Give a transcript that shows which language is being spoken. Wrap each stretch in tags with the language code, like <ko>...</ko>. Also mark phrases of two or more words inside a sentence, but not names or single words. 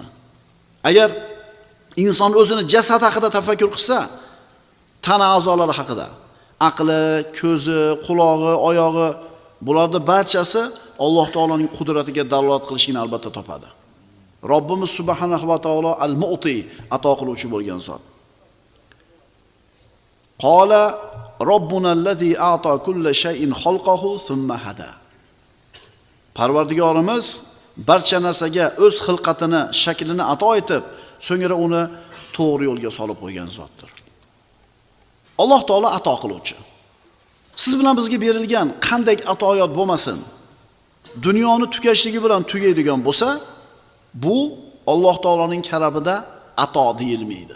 <uz>Agar inson o'zini jasad haqida tafakkur qilsa, tana a'zolari haqida, aqli, ko'zi, qulog'i, oyog'i, bularning barchasi Alloh taoloning qudratiga dalolat qilishini albatta topadi. Robbimiz</uz> <ar>سبحانه وتعالى</ar> <uz>al-Mu'ti, ato qiluvchi bo'lgan zot.</uz> <ar>قال ربنا الذي أعطى كل شيء خلقه ثم هدى.</ar> <uz>Parvardigorimiz barcha narsaga o'z xilqatini, shaklini ato etib, so'ngra uni to'g'ri yo'lga solib qo'ygan zotdir. Alloh taolo ato qiluvchi. Siz bilan bizga berilgan qanday atoyot bo'lmasin, dunyoni tugashligi bilan tugaydigan bo'lsa, bu Alloh taoloning karamida ato deyilmaydi.</uz>